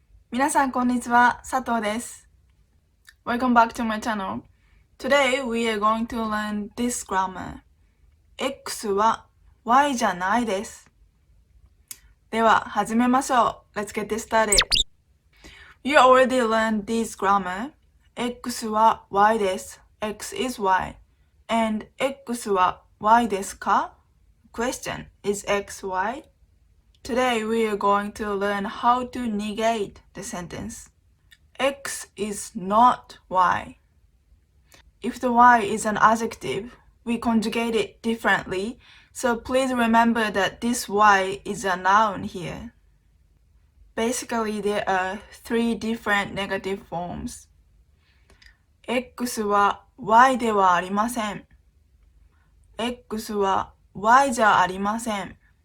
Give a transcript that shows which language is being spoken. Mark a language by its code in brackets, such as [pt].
[ja] 皆さんこんにちは、佐藤です。 [en] Welcome back to my channel. Today we are going to learn this grammar. [ja] X は Y じゃないです。では始めましょう。 [en] Let's get this started. You already learned this grammar. [ja] X は Y です。 [en] X is Y. And [ja] X は Y ですか? [en] Question, is X Y?Today we are going to learn how to negate the sentence. X is not Y. If the Y is an adjective, we conjugate it differently, so please remember that this Y is a noun here. Basically, there are three different negative forms. [ja] X は Y ではありません。X は Y じゃありません。